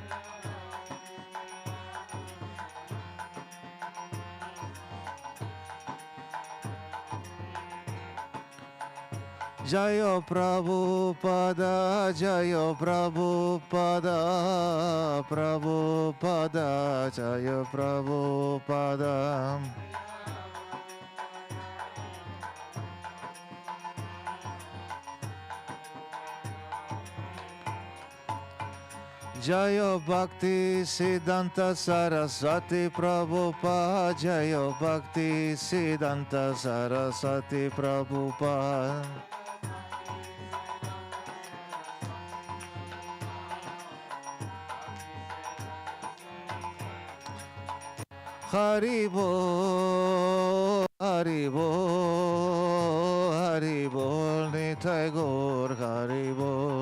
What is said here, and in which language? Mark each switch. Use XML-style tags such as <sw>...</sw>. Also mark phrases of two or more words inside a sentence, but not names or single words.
<sa>Jaya Prabhupada, Jaya Prabhupada, Prabhupada, Jaya Prabhupada. Jaya Bhaktisiddhanta Sarasvati Prabhupada, Jaya Bhaktisiddhanta Sarasvati Prabhupada.</sa> <bn>হরিবোল, হরিবোল, হরিবোল, নিতাই গৌর, হরিবোল.</bn>